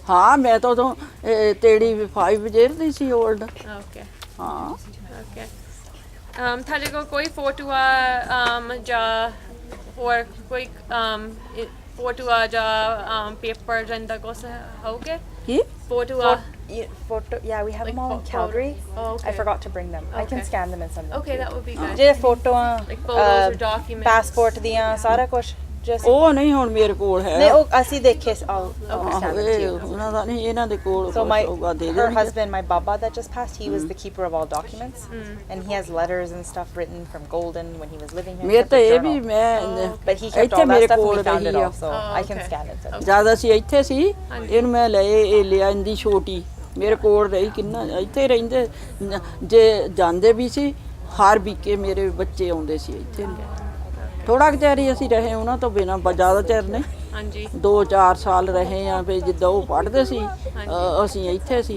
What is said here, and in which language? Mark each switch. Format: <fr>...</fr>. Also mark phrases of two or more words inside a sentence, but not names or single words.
<pa>ਹਾਂ, ਮੈਂ ਤਾਂ ਉਦੋਂ 35 ਈਅਰ ਦੀ ਸੀ 올ਡ। ਓਕੇ ਹਾਂ। ਓਕੇ। ਤੁਹਾਡੇ ਕੋਲ ਕੋਈ ਫੋਟੋ ਆ ਜਾਂ ਹੋਰ ਕੋਈ ਫੋਟੋ ਆ ਜਾਂ ਪੇਪਰ ਜਾਂਦਾ ਕੁਛ ਹੋਊਗੇ? ਕੀ ਫੋਟੋ ਆ?</pa> <en>Photo, yeah, we have them all in Calgary. Oh, okay. I forgot to bring them. I can Okay. scan them and send them. Okay, that would be good.</en> <pa>ਜਿਹੜੇ ਫੋਟੋਆਂ</pa> <en>Like photos or documents.</en> <pa>passport ਦੀਆਂ ਸਾਰਾ ਕੁਝ just ਉਹ ਨਹੀਂ ਹੁਣ ਮੇਰੇ ਕੋਲ ਹੈ। ਨਹੀਂ ਉਹ ਅਸੀਂ ਦੇਖੇ I'll ਆਹੋ,</pa> <en>scan them to you.</en> <pa>ਉਹਨਾਂ ਦਾ ਨਹੀਂ, ਇਹਨਾਂ ਦੇ ਕੋਲ</pa> <en>So</en> <pa>ਹੋਊਗਾ, ਦੇ</pa> <en>her</en> <pa>ਦੇਣਗੇ।</pa> <en>husband, my baba that just passed, he was the keeper of all documents, and he has letters and stuff written from Golden when he was living here.</en> <pa>ਮੇਰੇ</pa> <en>kept</en> <pa>ਤਾਂ</pa> <en>a</en> <pa>ਇਹ ਵੀ</pa> <en>journal.</en> <pa>ਮੈਂ</pa> <en>But he kept</en> <pa>ਇੱਥੇ</pa> <en>all</en> <pa>ਮੇਰੇ</pa> <en>that stuff and</en> <pa>ਕੋਲ</pa> <en>we found it</en> <pa>ਰਹੀ</pa> <en>all,</en> <pa>ਆ।</pa> <en>so Oh, I can okay. scan it. So.</en> <pa>ਜਦ ਅਸੀਂ ਇੱਥੇ ਸੀ, ਇਹਨੂੰ ਮੈਂ ਲਿਆ ਇੰਦੀ ਛੋਟੀ, ਮੇਰੇ ਕੋਲ ਰਹੀ ਕਿੰਨਾ, ਇੱਥੇ ਰਹਿੰਦੇ ਜੇ ਜਾਂਦੇ ਵੀ ਸੀ, ਹਰ ਵੀਕੇ ਮੇਰੇ ਬੱਚੇ ਆਉਂਦੇ ਸੀ ਇੱਥੇ। ਥੋੜਾ ਚਿਰ ਹੀ ਅਸੀਂ ਰਹੇ ਉਹਨਾਂ ਤੋਂ ਬਿਨਾਂ, ਜ਼ਿਆਦਾ ਚਿਰ ਨਹੀਂ। ਹਾਂਜੀ। 2-4 ਸਾਲ ਰਹੇ ਆ, ਫਿਰ ਜਿੱਦਾਂ ਉਹ ਪੜ੍ਹਦੇ ਸੀ ਅਸੀਂ ਇੱਥੇ ਸੀ।</pa>